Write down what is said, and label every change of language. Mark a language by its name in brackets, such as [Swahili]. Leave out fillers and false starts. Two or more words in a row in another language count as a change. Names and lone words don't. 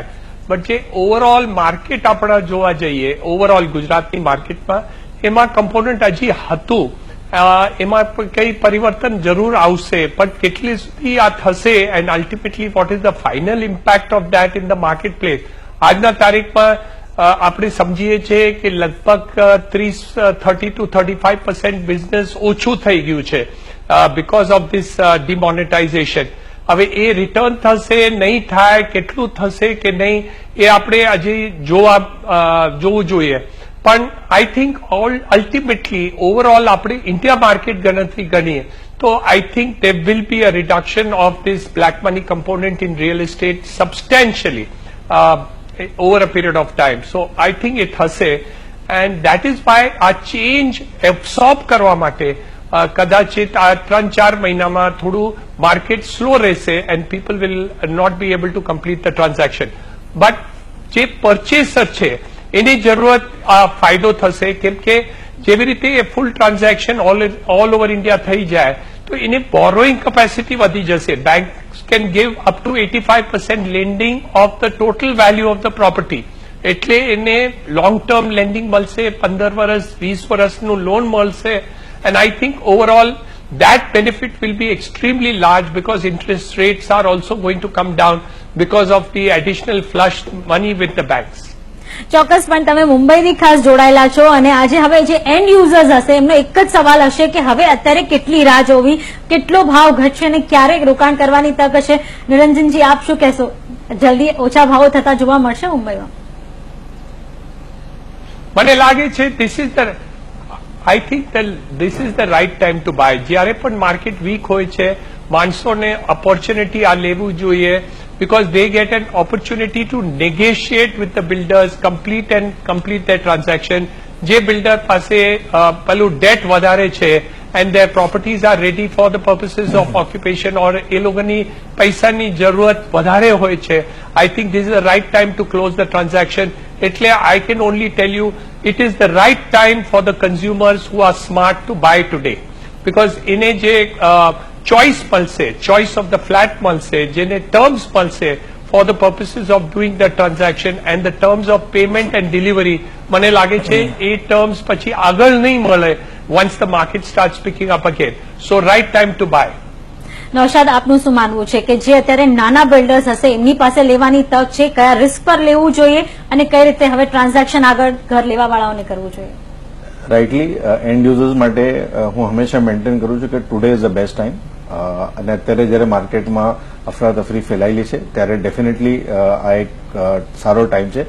[Gujarati] બટ જે [English] overall market [Gujarati] આપણે જોવા જઈએ, ઓવરઓલ ગુજરાતની માર્કેટમાં એમાં કમ્પોનન્ટ હજી હતું, એમાં કઈ પરિવર્તન જરૂર આવશે, પણ કેટલી સુધી આ થશે [English] and ultimately what is the final impact of that in the market place. [Gujarati] આજના તારીખમાં આપણે સમજીએ છીએ કે લગભગ 30 to 35% બિઝનેસ ઓછું થઈ ગયું છે [English] because of this demonetization. [Gujarati] હવે એ રિટર્ન થશે નહીં થાય, કેટલું થશે કે નહીં એ આપણે હજી જોવું જોઈએ. [English] પણ I think ultimately overall [Gujarati] આપણે ઇન્ડિયા માર્કેટ ગણતરી ગણીએ તો [English] I think there will be a reduction of this black money component in real estate substantially over a period of time. So I think it થશે and that is why [Gujarati] આ ચેન્જ એબ્સોર્બ કરવા માટે કદાચિત આ 3-4 મહિનામાં થોડું માર્કેટ સ્લો રહેશે [English] and people will not be able to complete the transaction. [Gujarati] બટ જે પરચેસર છે એની જરૂરત ફાયદો થશે, કેમ કે જેવી રીતે એ [English] full transaction all over India [Gujarati] થઈ જાય તો એની [English] borrowing capacity [Gujarati] વધી જશે. [English] Bank can give up to 85% lending of the total value of the property. [Gujarati] એટલે એને [English] long term lending [Gujarati] મળશે, 15 વર્ષ 20 વર્ષનું લોન મળશે. [English] And I think overall that benefit will be extremely large because interest rates are also going to come down because of the additional flush money with the banks. [Gujarati] ચોક્કસ, પણ તમે મુંબઈથી ખાસ જોડાયેલા છો અને આજે હવે જે [English] end users [Gujarati] હશે એમનો એક જ સવાલ હશે કે હવે અત્યારે કેટલી રાહ જોવી, કેટલો ભાવ ઘટશે અને ક્યારે રોકાણ કરવાની તક હશે. નિરંજનજી, આપ શું કહેશો? જલ્દી ઓછા ભાવો થતા જોવા મળશે મુંબઈમાં? મને લાગે છે [English] I think that this is the right time to buy. [Gujarati] જ્યારે પણ માર્કેટ વીક હોય છે માણસોને ઓપોર્ચ્યુનિટી આ લેવું જોઈએ [English] because they get an opportunity to negotiate with the builders, complete their transaction. [Gujarati] જે બિલ્ડર પાસે પેલું ડેટ વધારે છે [English] and their properties are ready for the purposes of occupation or [Gujarati] એ લોકોની પૈસાની જરૂરત વધારે હોય છે, [English] I think this is the right time to close the transaction. એટલે I can only tell you it is the right time for the consumers who are smart to buy today because [Gujarati] એને જે [English] choice મળશે, choice of the flat મળશે, જેને terms મળશે for the purposes of doing the transaction and the terms of payment and delivery, [Gujarati] મને લાગે છે એ terms પછી આગળ નહીં મળે [English] once the market starts picking up again. So right time to buy. [Gujarati] નૌશાદ, આપનું શું માનવું છે કે જે અત્યારે નાના બિલ્ડર્સ હશે એમની પાસે લેવાની તક છે, કયા રિસ્ક પર લેવું જોઈએ અને કઈ રીતે હવે ટ્રાન્ઝેક્શન આગળ ઘર લેવા વાળાઓને કરવું જોઈએ? [English] rightly end users [Gujarati] માટે હું હંમેશા મેન્ટેન કરું છું કે [English] today is the best time. [Gujarati] અને અત્યારે જ્યારે માર્કેટમાં અફરાતફરી ફેલાયેલી છે ત્યારે ડેફિનેટલી આ એક સારો ટાઈમ છે.